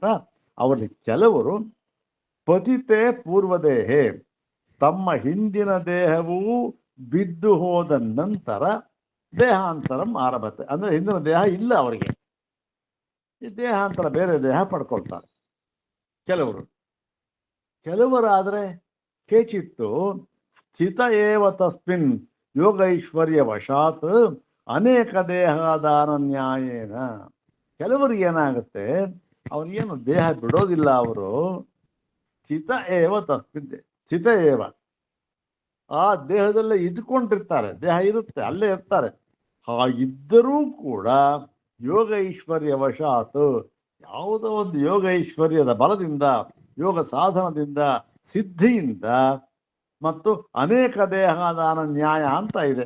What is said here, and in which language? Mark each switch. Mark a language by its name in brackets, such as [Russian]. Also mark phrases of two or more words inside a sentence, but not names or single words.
[Kannada] ಅವರಲ್ಲಿ ಕೆಲವರು [Sanskrit] ಪತಿತೆ ಪೂರ್ವದೇಹೇ, [Kannada] ತಮ್ಮ ಹಿಂದಿನ ದೇಹವೂ ಬಿದ್ದು ಹೋದ ನಂತರ [Sanskrit] ದೇಹಾಂತರಂ ಆರಭತೆ. [Kannada] ಅಂದ್ರೆ ಹಿಂದಿನ ದೇಹ ಇಲ್ಲ ಅವರಿಗೆ, ಈ ದೇಹಾಂತರ ಬೇರೆ ದೇಹ ಪಡ್ಕೊಳ್ತಾರೆ ಕೆಲವರಾದ್ರೆ [Sanskrit] ಕೇಚಿತ್ತು ಸ್ಥಿತ ಏವ ತಸ್ಮಿನ್ ಯೋಗೈಶ್ವರ್ಯ ವಶಾತ್ ಅನೇಕ ದೇಹದಾನ ನ್ಯಾಯೇನ. [Kannada] ಕೆಲವರಿಗೆ ಏನಾಗುತ್ತೆ, ಅವ್ರಿಗೇನು ದೇಹ ಬಿಡೋದಿಲ್ಲ, ಅವರು [Sanskrit] ಸ್ಥಿತ ಏವ ತಸ್ಮಿನ್, ಸ್ಥಿತ ಏವ [Kannada] ಆ ದೇಹದಲ್ಲೇ ಇದ್ಕೊಂಡಿರ್ತಾರೆ, ದೇಹ ಇರುತ್ತೆ, ಅಲ್ಲೇ ಇರ್ತಾರೆ. ಹಾಗಿದ್ದರೂ ಕೂಡ [Sanskrit] ಯೋಗ ಐಶ್ವರ್ಯ ವಶಾತ್, [Kannada] ಯಾವುದೋ ಒಂದು ಯೋಗ ಐಶ್ವರ್ಯದ ಬಲದಿಂದ, ಯೋಗ ಸಾಧನದಿಂದ, ಸಿದ್ಧಿಯಿಂದ ಮತ್ತು [Sanskrit] ಅನೇಕ ದೇಹದಾನ ನ್ಯಾಯ [Kannada] ಅಂತ ಇದೆ.